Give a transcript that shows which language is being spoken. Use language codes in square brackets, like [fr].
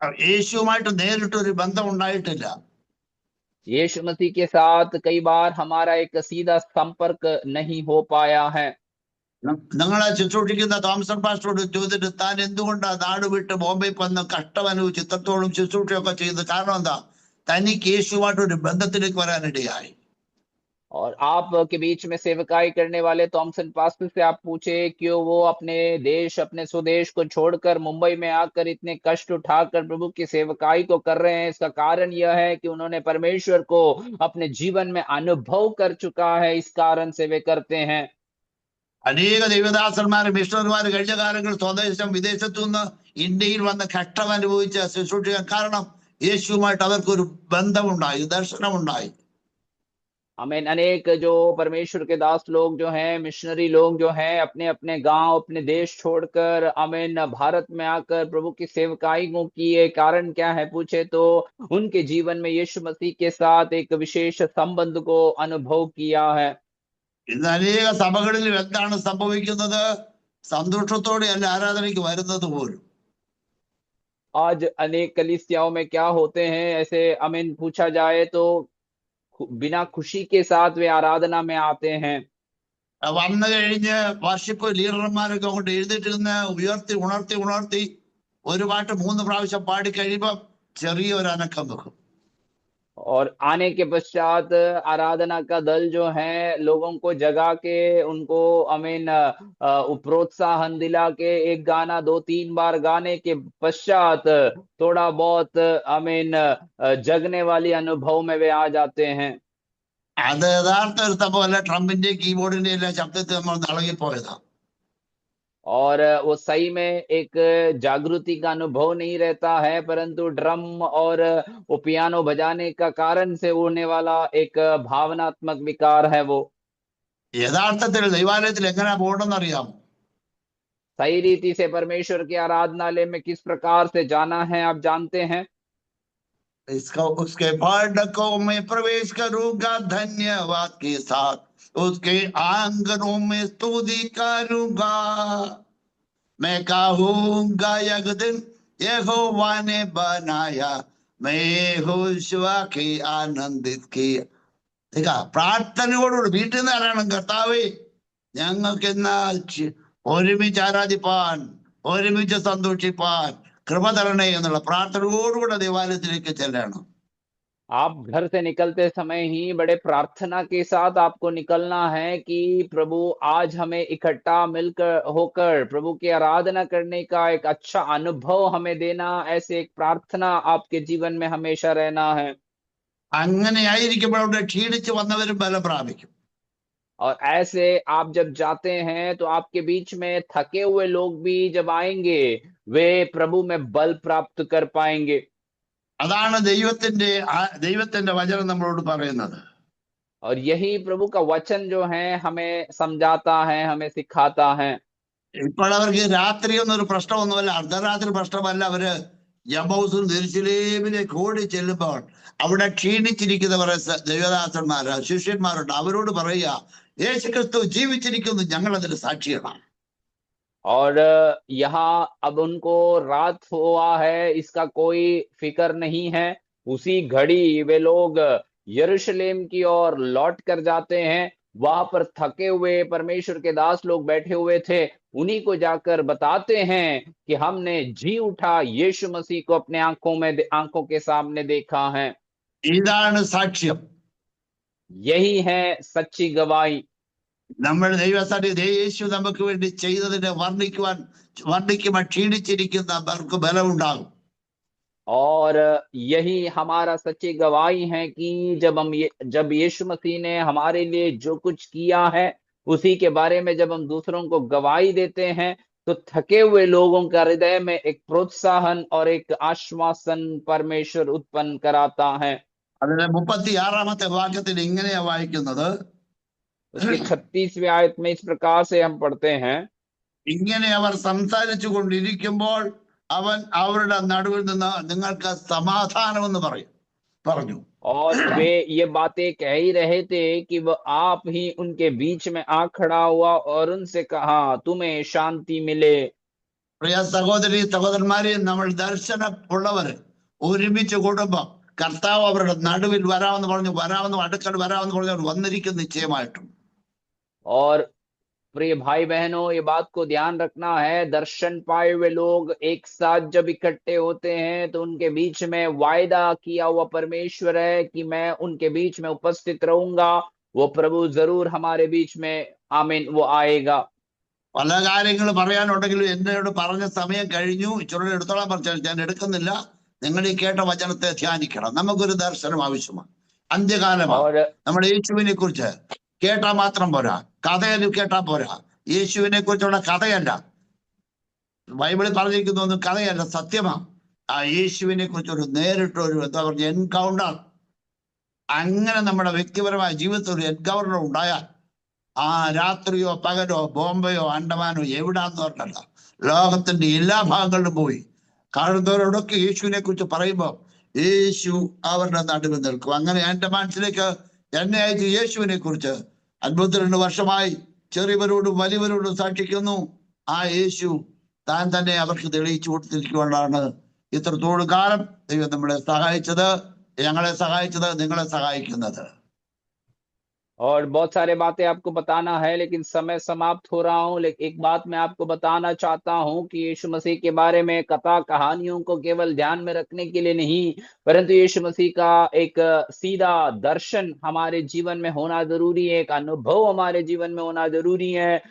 [ml] യേശുവുമായിട്ട് നേരിട്ടൊരു ബന്ധം ഉണ്ടായിട്ടില്ല. [hi] यीशु मसीह के साथ कई बार हमारा एक सीधा संपर्क नहीं हो पाया है। [ml] നിങ്ങളെ ശുശ്രൂഷിക്കുന്ന തോമസൺ പാസ്റ്ററോട് ചോദിച്ചിട്ട് താൻ എന്തുകൊണ്ടാ നാട് വിട്ട് ബോംബെ വന്ന് കഷ്ടം അനുഭവിച്ച് ഇത്രത്തോളം ശുശ്രൂഷയൊക്കെ ചെയ്ത് കാരണം എന്താ? തനിക്ക് യേശുവായിട്ടൊരു ബന്ധത്തിലേക്ക് വരാനിടയായി. [hi] और आप के बीच में सेवकाई करने वाले थॉमसन पास्टर से आप पूछे क्यों वो अपने देश अपने स्वदेश को छोड़कर मुंबई में आकर इतने कष्ट उठाकर प्रभु की सेवकाई को कर रहे हैं। इसका कारण यह है कि उन्होंने परमेश्वर को अपने जीवन में अनुभव कर चुका है, इस कारण से वे करते हैं। [ml] അനേക ദൈവദാസന്മാര് മിഷണറിമാര് കഴിഞ്ഞ കാലങ്ങളിൽ സ്വദേശം വിദേശത്തു നിന്ന് ഇന്ത്യയിൽ വന്ന് കഷ്ടം അനുഭവിച്ച ശുശ്രൂഷിക്കാൻ കാരണം യേശുവുമായിട്ട് അവർക്കൊരു ബന്ധമുണ്ടായി, ദർശനമുണ്ടായി. [hi] हमें अनेक जो परमेश्वर के दास लोग जो हैं मिशनरी लोग जो हैं अपने अपने गांव अपने देश छोड़कर अमेन भारत में आकर प्रभु की सेवकाई को किए। कारण क्या है पूछे तो उनके जीवन में यीशु मसीह के साथ एक विशेष संबंध को अनुभव किया है। [ml] ഇന്ന് അനേക സഭകളിലും എന്താണ് സംഭവിക്കുന്നത്? സന്തോഷത്തോടെ അല്ല ആരാധനയ്ക്ക് വരുന്നത് പോലും. [hi] आज अनेक कलीसियाओं में क्या होते हैं ऐसे अमीन पूछा जाए तो बिना खुशी के साथ वे आराधना में आते हैं। [ml] വന്നു കഴിഞ്ഞ് വർഷിപ്പ് ലീഡർമാരൊക്കെ അങ്ങോട്ട് എഴുന്നേറ്റ് നിന്ന് ഉയർത്തി ഉണർത്തി ഉണർത്തി ഒരു പാട്ട് 3 പ്രാവശ്യം പാടി കഴിയുമ്പോൾ ചെറിയൊരു അനക്കം വെക്കും. [hi] और आने के पश्चात आराधना का दल जो है लोगों को जगा के उनको अमीन प्रोत्साहन दिला के एक गाना 2-3 बार गाने के पश्चात थोड़ा बहुत अमीन जगने वाली अनुभव में वे आ जाते हैं। [ml] അത് യഥാർത്ഥ ഒരു സംഭവമല്ല, ട്രംപിന്റെ കീബോർഡിന്റെ എല്ലാ ശബ്ദത്തിൽ നമ്മൾ ഇളകിപ്പോയതാ. [hi] और वो सही में एक जागृति का अनुभव नहीं रहता है परंतु ड्रम और वो पियानो बजाने का कारण से होने वाला एक भावनात्मक विकार है वो। [ml] യഥാർത്ഥത്തിൽ ദൈവാലയത്തിൽ എങ്ങനെ പോകണമെന്ന് അറിയാമോ? [hi] सही रीति से परमेश्वर के आराधनालय में किस प्रकार से जाना है आप जानते हैं? उसके फाटकों में प्रवेश करूंगा धन्यवाद के साथ, उसके आंगनों में स्तुति करूंगा। मैं कहूंगा एक दिन यहोवा ने बनाया, मैं यहोशुआ की आनंदित किया. [ml] പ്രാർത്ഥനയോടുകൂടി വീട്ടിൽ നിന്ന് ആരാണ് കർത്താവേ ഞങ്ങൾക്ക് എന്നാൽ ഒരുമിച്ച് ആരാധിപ്പാൻ, ഒരുമിച്ച് സന്തോഷിപ്പാൻ കൃപ തരണേ എന്നുള്ള പ്രാർത്ഥനയോടുകൂടെ ദേവാലയത്തിലേക്ക് ചെല്ലണം. [hi] आप घर से निकलते समय ही बड़े प्रार्थना के साथ आपको निकलना है कि प्रभु आज हमें इकट्ठा मिलकर होकर प्रभु की आराधना करने का एक अच्छा अनुभव हमें देना, ऐसे एक प्रार्थना आपके जीवन में हमेशा रहना है। [ml] അങ്ങനെ ആയിരിക്കുമ്പോൾ അവിടെ ക്ഷീണിച്ച് വന്നവരും ബലം പ്രാപിക്കും. [hi] और ऐसे आप जब जाते हैं तो आपके बीच में थके हुए लोग भी जब आएंगे वे प्रभु में बल प्राप्त कर पाएंगे। [ml] അതാണ് ദൈവത്തിന്റെ വചനം നമ്മളോട് പറയുന്നത്. [hi] और यही प्रभु का वचन जो है हमें समझाता है, हमें सिखाता है। [ml] ഇപ്പോൾ അവർക്ക് രാത്രി ഒന്നൊരു പ്രശ്നമൊന്നുമല്ല, അർദ്ധരാത്രി പ്രശ്നമല്ല. അവര് യബൂസും യെരൂശലേമിലേക്ക് ഓടി ചെല്ലുമ്പോൾ അവിടെ ക്ഷീണിച്ചിരിക്കുന്നവരെ ദൈവദാസന്മാര് ശിഷ്യന്മാരുണ്ട്. അവരോട് പറയുക, യേശുക്രിസ്തു ജീവിച്ചിരിക്കുന്നു, ഞങ്ങൾ അതിന് സാക്ഷികളാണ്. [hi] और यहाँ अब उनको रात हुआ है इसका कोई फिक्र नहीं है। उसी घड़ी वे लोग यरूशलेम की ओर लौट कर जाते हैं। वहां पर थके हुए परमेश्वर के दास लोग बैठे हुए थे, उन्हीं को जाकर बताते हैं कि हमने जी उठा यीशु मसीह को अपने आंखों के सामने देखा है। [ml] ഇതാണ് സാക്ഷ്യം. [hi] यही है सच्ची गवाही। [ml] നമ്മൾ യേശു നമുക്ക് വേണ്ടി ചെയ്തതിനെ വർണ്ണിക്കുവാൻ ക്ഷീണിച്ചിരിക്കുന്നവർക്ക് ബലമുണ്ടാകും. [hi] और यही हमारा सच्ची गवाही है कि जब यीशु मसीह ने हमारे लिए जो कुछ किया है उसी के बारे में जब हम दूसरों को गवाही देते हैं तो थके हुए लोगों का हृदय में एक प्रोत्साहन और एक आश्वासन परमेश्वर उत्पन्न कराता है। [ml] അതിന് 36-ാമത്തെ വാക്യത്തിൽ ഇങ്ങനെയാ വായിക്കുന്നത്. [hi] उसके 36वें आयत में इस प्रकार से हम पढ़ते हैं, [ml] ഇങ്ങനെ അവർ സംസാരിച്ചു കൊണ്ടിരിക്കുമ്പോൾ അവൻ അവരുടെ നടുവിൽ നിന്ന് നിങ്ങൾക്ക് സമാധാനമെന്ന് പറഞ്ഞു. [hi] और वे ये बातें कह ही रहे थे कि वह आप ही उनके बीच में आ खड़ा हुआ और उनसे कहा, तुम्हें शांति मिले। [ml] പ്രിയ സഹോദരി സഹോദരന്മാരെ, നമ്മൾ ദർശനമുള്ളവര് ഒരുമിച്ച് കൂടുമ്പോ കർത്താവ് അവരുടെ നടുവിൽ വരാമെന്ന് അടുക്കൽ വരാമെന്ന് പറഞ്ഞു വന്നിരിക്കും നിശ്ചയമായിട്ടും. [hi] और प्रिय भाई बहनों, ये बात को ध्यान रखना है, दर्शन पाए हुए लोग एक साथ जब इकट्ठे होते हैं तो उनके बीच में वायदा किया हुआ परमेश्वर है कि मैं उनके बीच में उपस्थित रहूंगा। वो प्रभु जरूर हमारे बीच में, आमीन, वो आएगा। [ml] പല കാര്യങ്ങൾ പറയാനുണ്ടെങ്കിലും എന്നോട് പറഞ്ഞ സമയം കഴിഞ്ഞു, ഇച്ചിരി എടുത്തോളാൻ പറഞ്ഞു, ഞാൻ എടുക്കുന്നില്ല. നിങ്ങൾ ഈ കേട്ട വചനത്തെ ധ്യാനിക്കണം. നമുക്കൊരു ദർശനം ആവശ്യമാണ്. അന്ത്യകാലമാണ്. നമ്മുടെ യേശുവിനെ കുറിച്ച് കേട്ടാ മാത്രം പോരാ, കഥയിൽ കേട്ടാ പോരാ. യേശുവിനെ കുറിച്ചുള്ള കഥയല്ല, ബൈബിളിൽ പറഞ്ഞിരിക്കുന്ന ഒന്നും കഥയല്ല, സത്യമാണ്. ആ യേശുവിനെ കുറിച്ചൊരു നേരിട്ടൊരു എന്താ പറയുക എൻകൗണ്ടർ. അങ്ങനെ നമ്മുടെ വ്യക്തിപരമായ ജീവിതത്തിൽ ഒരു എൻകൗണ്ടർ ഉണ്ടായാൽ ആ രാത്രിയോ പകലോ ബോംബെയോ അണ്ടമാനോ എവിടാന്ന് പറഞ്ഞല്ല, ലോകത്തിന്റെ എല്ലാ ഭാഗങ്ങളിലും പോയി കാണുന്നവരോടൊക്കെ യേശുവിനെ കുറിച്ച് പറയുമ്പോൾ യേശു അവരുടെ നടുവിൽ നിൽക്കും. അങ്ങനെ എന്റെ മനസ്സിലേക്ക് എന്നെ അയച്ച് യേശുവിനെ കുറിച്ച് 52 വർഷമായി ചെറിയവരോടും വലിയവരോടും സാക്ഷിക്കുന്നു. ആ യേശു താൻ തന്നെ അവർക്ക് തെളിയിച്ചു കൊടുത്തിരിക്കുകൊണ്ടാണ് ഇത്രത്തോളം കാലം ദൈവം നമ്മളെ സഹായിച്ചത്, ഞങ്ങളെ സഹായിച്ചത്, നിങ്ങളെ സഹായിക്കുന്നത്. [hi] और बहुत सारे बातें आपको बताना है लेकिन समय समाप्त हो रहा हूं। लेकिन एक बात मैं आपको बताना चाहता हूं कि यीशु मसीह के बारे में कथा कहानियों को केवल ध्यान में रखने के लिए नहीं, परंतु यीशु मसीह का एक सीधा दर्शन हमारे जीवन में होना जरूरी है, एक अनुभव हमारे जीवन में होना जरूरी है।